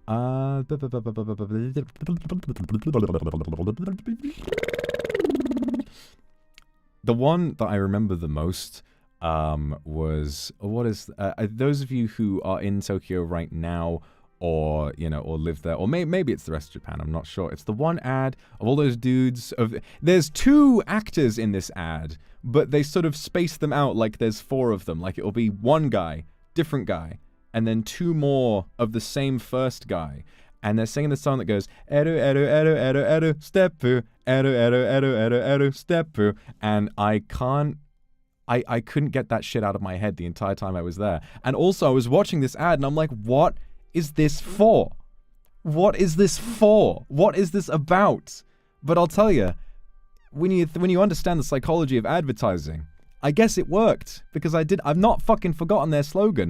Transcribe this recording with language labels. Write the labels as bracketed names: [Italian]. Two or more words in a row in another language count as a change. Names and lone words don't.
[English] The one that I remember the most was those of you who are in Tokyo right now, or live there, or maybe it's the rest of Japan. I'm not sure. It's the one ad of all those dudes. There's two actors in this ad, but they sort of space them out like there's four of them. Like it'll be one guy, different guy, and then two more of the same first guy. And they're singing the song that goes, eru, eru, eru, eru, eru, steppu, eru, eru, eru, eru, eru, steppu. And I couldn't get that shit out of my head the entire time I was there. And also, I was watching this ad, and I'm like, what is this for? What is this for? What is this about? But I'll tell you, when you understand the psychology of advertising, I guess it worked, because I've not fucking forgotten their slogan.